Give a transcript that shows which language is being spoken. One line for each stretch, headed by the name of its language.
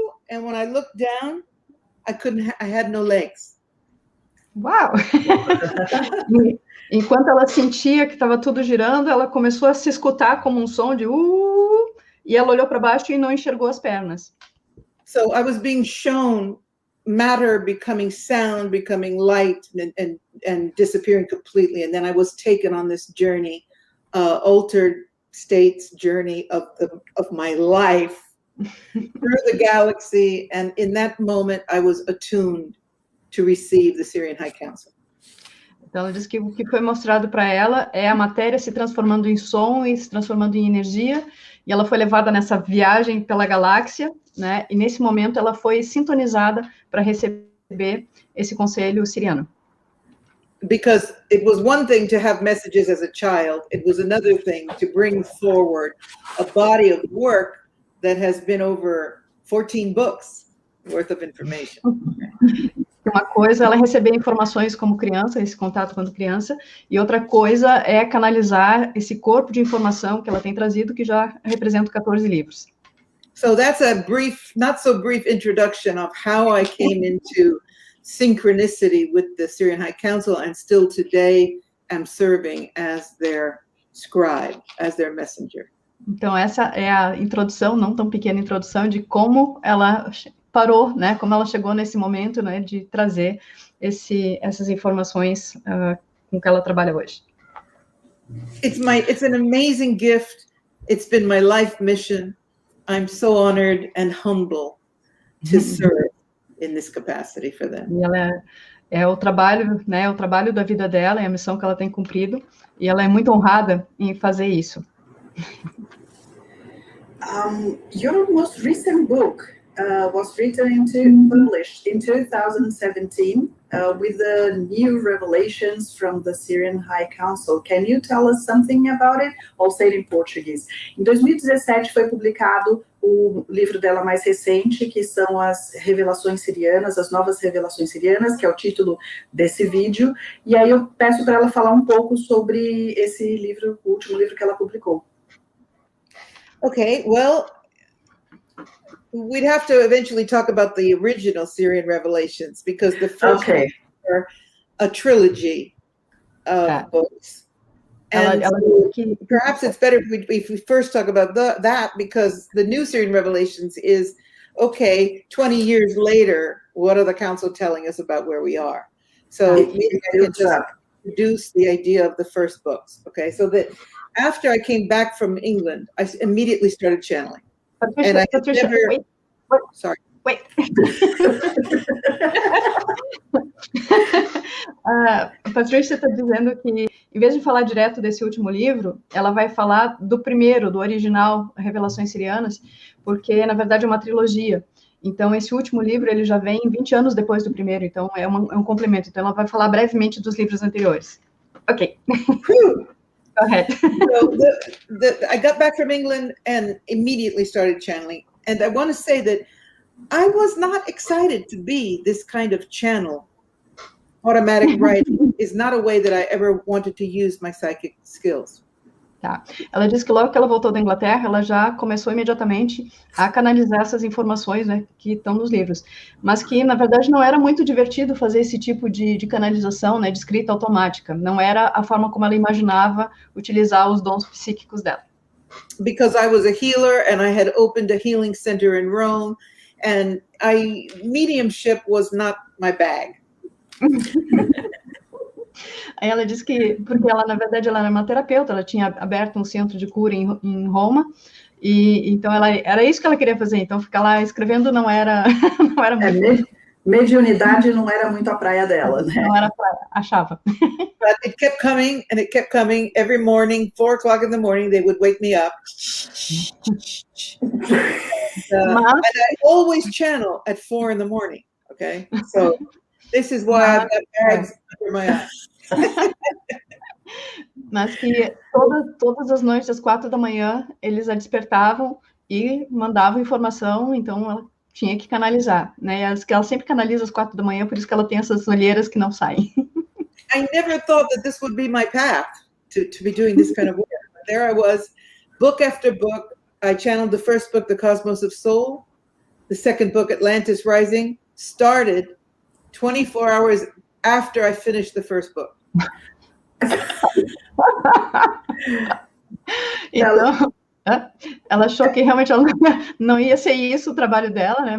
English: And when I looked down, I had no legs. Uau!
Portuguese: Enquanto ela sentia que estava tudo girando, ela começou a se escutar como um som de e ela olhou para baixo e não enxergou as pernas.
English: So I was being shown matter becoming sound, becoming light, and disappearing completely. And then I was taken on this journey, altered states journey of my life through the galaxy. And in that moment, I was attuned to receive the Syrian High Council.
Portuguese: Então, ela diz que o que foi mostrado para ela é a matéria se transformando em som e se transformando em energia. E ela foi levada nessa viagem pela galáxia, né? E nesse momento ela foi sintonizada para receber esse conselho siriano.
English: Because it was one thing to have messages as a child, it was another thing to bring forward a body of work that has been over 14 books worth of information.
Portuguese: Uma coisa é ela receber informações como criança, esse contato quando criança, e outra coisa é canalizar esse corpo de informação que ela tem trazido, que já representa 14 livros.
English: So that's a brief, not so brief introduction of how I came into synchronicity with the Syrian High Council, and still today am serving as their scribe, as their messenger.
Portuguese: Então essa é a introdução, não tão pequena introdução, de como ela parou, né? Como ela chegou nesse momento, né? De trazer essas informações com que ela trabalha hoje.
English: It's an amazing gift. It's been my life mission. I'm so honored and humble to serve in this capacity for them.
Portuguese: E ela é o trabalho, né? O trabalho da vida dela, é a missão que ela tem cumprido, e ela é muito honrada em fazer isso.
English: Your most recent book was written published in 2017 with the new revelations from the Syrian High Council. Can you tell us something about it? I'll say it in Portuguese.
Portuguese: Em 2017 foi publicado o livro dela mais recente, que são as revelações sirianas, as novas revelações sirianas, que é o título desse vídeo. E aí eu peço para ela falar um pouco sobre esse livro, o último livro que ela publicou.
English: Okay, well, we'd have to eventually talk about the original Syrian revelations, because the first ones are a trilogy of books. And perhaps it's better if we first talk about that, because the new Syrian revelations is, okay, 20 years later, what are the council telling us about where we are? So maybe I can just introduce the idea of the first books, okay? So that after I came back from England, I immediately started channeling. Patricia, wait. Sorry. Wait.
Portuguese: Patrícia está dizendo que, em vez de falar direto desse último livro, ela vai falar do primeiro, do original, Revelações Sirianas, porque, na verdade, é uma trilogia. Então, esse último livro, ele já vem 20 anos depois do primeiro, então é um complemento. Então, ela vai falar brevemente dos livros anteriores.
English: Ok. Go ahead. So I got back from England and immediately started channeling. And I want to say that I was not excited to be this kind of channel. Automatic writing is not a way that I ever wanted to use my psychic skills.
Portuguese: Tá. Ela disse que logo que ela voltou da Inglaterra, ela já começou imediatamente a canalizar essas informações, né, que estão nos livros. Mas que, na verdade, não era muito divertido fazer esse tipo de canalização, né, de escrita automática. Não era a forma como ela imaginava utilizar os dons psíquicos dela.
English: Because I was a healer and I had opened a healing center in Rome, and mediumship was not my bag.
Portuguese: Aí ela disse que, porque ela, na verdade, ela era uma terapeuta, ela tinha aberto um centro de cura em Roma, e então era isso que ela queria fazer, então ficar lá escrevendo não era muito... Mediunidade não era muito a praia dela, né? Não era a praia, achava.
English: But it kept coming, and it kept coming. Every morning, 4 o'clock in the morning, they would wake me up. And I always channel at 4 in the morning, okay? So this is why I've got bags under my eyes.
Portuguese: Mas que todas as noites, às 4 da manhã, eles a despertavam e mandavam informação, então ela tinha que canalizar, né? Ela sempre canaliza às 4 da manhã, por isso que ela tem essas olheiras que não saem.
English: I never thought that this would be my path to be doing this kind of work. There I was, book after book. I channeled the first book, The Cosmos of Soul. The second book, Atlantis Rising, started 24 hours after I finished the first book.
Portuguese: Então, ela achou que realmente ela não ia ser isso o trabalho dela, né?